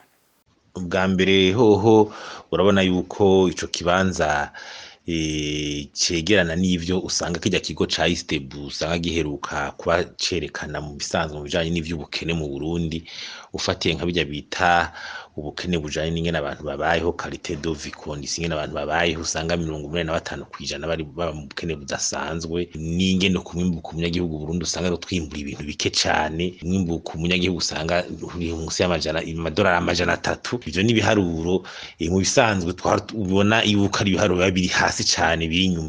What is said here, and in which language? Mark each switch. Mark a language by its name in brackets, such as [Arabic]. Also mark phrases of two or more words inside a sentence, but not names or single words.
[Rundi] ubwa mbere hoho urabona yuko ico kibanza cegerana n'ivyo usanga kijya kigo ca Istebu usanga giheruka kuba cerekana mu bisanzwe mu bijanye n'ivy'ubukene mu Burundi, ufatiye nka bijya bita ubukene bujanye n'ingene abantu babayeho, [French] qualité de vie condition [Rundi] ingene abantu babayeho, usanga 85% bari baba mu bukene budasanzwe, n'ingene ku mwimbu ku munyagihugu Burundi usanga twimbura ibintu bike cyane, mwimbu ku munyagihugu usanga uri munsi y'amadolari 300. Ivyo ni biharuro mu bisanzwe twabona yuko ari biharuro biri hasi cyane biri inyuma.